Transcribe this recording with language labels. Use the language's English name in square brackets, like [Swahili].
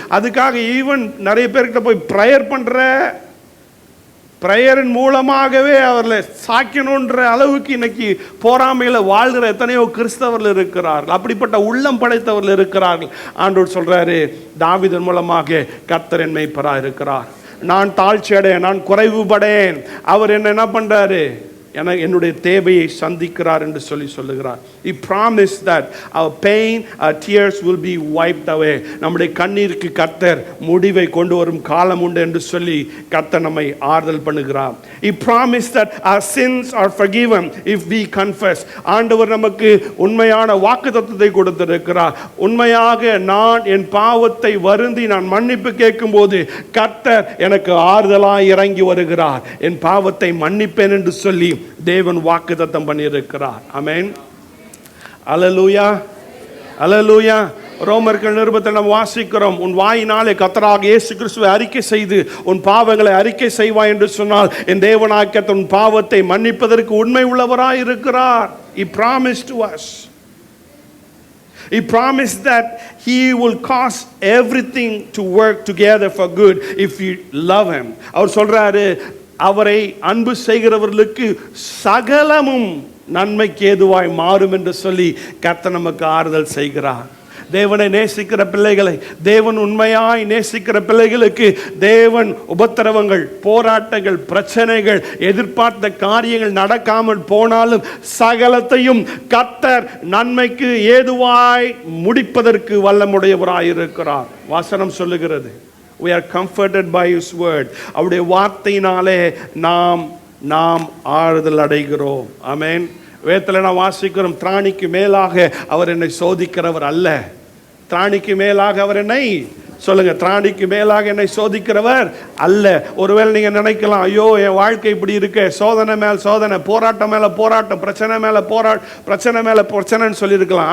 [Tamil] அதுக்காக ஈவன் நிறைய பேர்கிட்ட போய் ப்ரேயர் பண்ணுற, ப்ரேயரின் மூலமாகவே அவர்களை சாக்கணுன்ற அளவுக்கு இன்னைக்கு போராமையில் வாழ்கிற எத்தனையோ கிறிஸ்தவர்கள் இருக்கிறார்கள். அப்படிப்பட்ட உள்ளம் படைத்தவர்கள் இருக்கிறார்கள். ஆண்டவர் சொல்கிறாரு, தாவீதின் மூலமாக கர்த்தர் என் மேய்ப்பராக இருக்கிறார். நான் தாழ்ச்சி அடையேன், நான் குறைவுபடேன், அவர் என்ன பண்ணுறாரு, என்னுடைய தேவையை சந்திக்கிறார் என்று சொல்லுகிறார். [English] He promised that our pain, our tears will be wiped away. [Tamil] நம்முடைய கண்ணீருக்கு கர்த்தர் முடிவை கொண்டு வரும் காலம் உண்டு என்று சொல்லி கர்த்தர் நம்மை ஆறுதல் பண்ணுகிறார். [English] He promised that our sins are forgiven if we confess. [Tamil] ஆண்டவர் நமக்கு உண்மையான வாக்குத்தத்தத்தை கொடுத்திருக்கிறார். உண்மையாக நான் என் பாவத்தை வருந்தி நான் மன்னிப்பு கேட்கும்போது கர்த்தர் எனக்கு ஆறுதலாய் இறங்கி வருகிறார், என் பாவத்தை மன்னிப்பேன் என்று சொல்லி தேவன் வாக்குத்தத்தம் பண்ணியிருக்கிறார். ஆமென், அல்லேலூயா, அல்லேலூயா. ரோமர்கள் நிருபத்தில் நாம் வாசிக்கிறோம், உன் வாயினாலே கர்த்தராகிய இயேசு கிறிஸ்துவை அறிக்கை செய்து உன் பாவங்களை அறிக்கை செய்வாய் என்று சொன்னால் என் தேவனாகிய கர்த்தர் உன் பாவத்தை மன்னிப்பதற்கு உண்மை உள்ளவராய் இருக்கிறார். [English] He promised to us. He promised that he will cause everything to work together for good if you love him. [Tamil] அவர் சொல்றாரு, அவரை அன்பு செய்கிறவர்களுக்கு சகலமும் நன்மைக்கு ஏதுவாய் மாறும் என்று சொல்லி கர்த்தர் நமக்கு ஆறுதல் செய்கிறார். தேவனை நேசிக்கிற பிள்ளைகளை, தேவன் உண்மையாய் நேசிக்கிற பிள்ளைகளுக்கு தேவன் உபத்திரவங்கள், போராட்டங்கள், பிரச்சனைகள், எதிர்பார்த்த காரியங்கள் நடக்காமல் போனாலும் சகலத்தையும் கர்த்தர் நன்மைக்கு ஏதுவாய் முடிப்பதற்கு வல்லமுடையவராயிருக்கிறார். வசனம் சொல்லுகிறது, [English] we are comforted by his word. [Tamil] அவருடைய வார்த்தையினாலே நாம் ஆறுதல் அடைகிறோம். ஆமென். வேதத்தில் நான் வாசிக்கிறோம், திராணிக்கு மேலாக அவர் என்னை சோதிக்கிறவர் அல்ல, திராணிக்கு மேலாக அவர் என்னை சொல்லுங்க, திராணிக்கு மேலாக என்னை சோதிக்கிறவர் அல்ல. ஒருவேளை நீங்க நினைக்கலாம், ஐயோ என் வாழ்க்கை இப்படி இருக்கு, சோதனை மேல் சோதனை, போராட்டம் மேல போராட்டம், பிரச்சனை மேல பிரச்சனை மேல பிரச்சனைன்னு சொல்லியிருக்கலாம்.